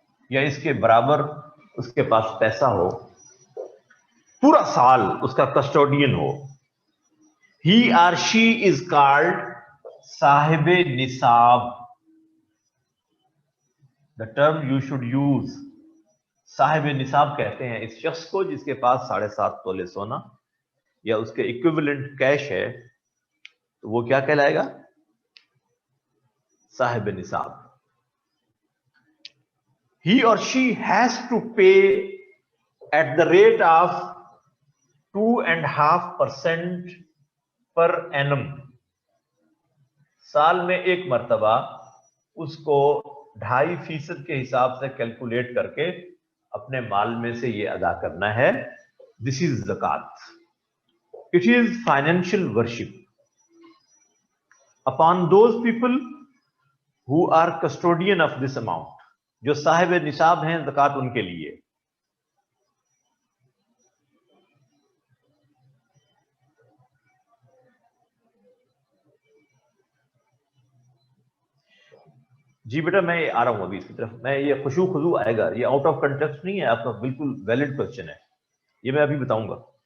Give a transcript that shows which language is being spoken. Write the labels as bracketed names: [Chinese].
[Urdu] یا اس کے برابر اس کے پاس پیسہ ہو, پورا سال اس کا custodian ہو, [English] he or she is called [Urdu] صاحب نصاب. [English] The term you should use, [Urdu] صاحب نصاب کہتے ہیں اس شخص کو جس کے پاس 7.5 تولے سونا یا اس کے ایکویولنٹ کیش ہے, تو وہ کیا کہلائے گا؟ صاحب نصاب. [English] He or she has to pay at the rate of 2.5% per annum. [Urdu] سال میں ایک مرتبہ اس کو 2.5% کے حساب سے کیلکولیٹ کر کے اپنے مال میں سے یہ ادا کرنا ہے. [English] This is zakat. It is financial worship upon those people who are custodian of this amount. [Urdu] جو صاحب نصاب ہیں زکات ان کے لیے. جی بیٹا میں آ رہا ہوں ابھی اس کی طرف. میں یہ خشوع خضوع آئے گا, یہ [English] out of context [Urdu] نہیں ہے, آپ کا بالکل [English] valid question [Urdu] ہے, یہ میں ابھی بتاؤں گا.